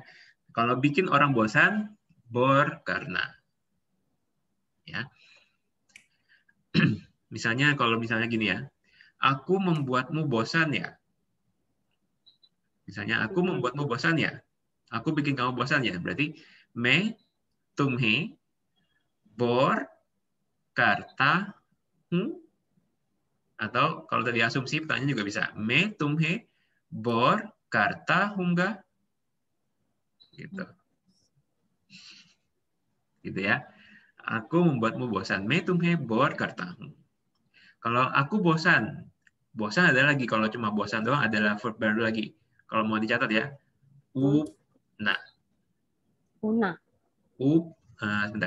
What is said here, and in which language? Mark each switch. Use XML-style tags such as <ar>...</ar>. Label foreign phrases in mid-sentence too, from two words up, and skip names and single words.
<id>Kalau bikin orang bosan, bor karena. Ya. Misalnya gini ya. Aku membuatmu bosan ya. Misalnya aku membuatmu bosan ya. Aku bikin kamu bosan ya. Berarti</id> <hi>मैं तुम्हें बोर करता हूँ.</hi> <id>Atau kalau tadi asumsi pertanyaan juga bisa.</id> <hi>मैं तुम्हें बोर करता हूँगा.</hi> <id>Gitu. Gitu ya. Aku membuatmu bosan.</id> <hi>मैं तुम्हें बोर करता हूँ.</hi> <id>Kalau aku bosan. Bosan ada lagi. Kalau cuma bosan doang adalah verb baru lagi. Kalau mau dicatat ya. Upna. Una. Sebentar.</id>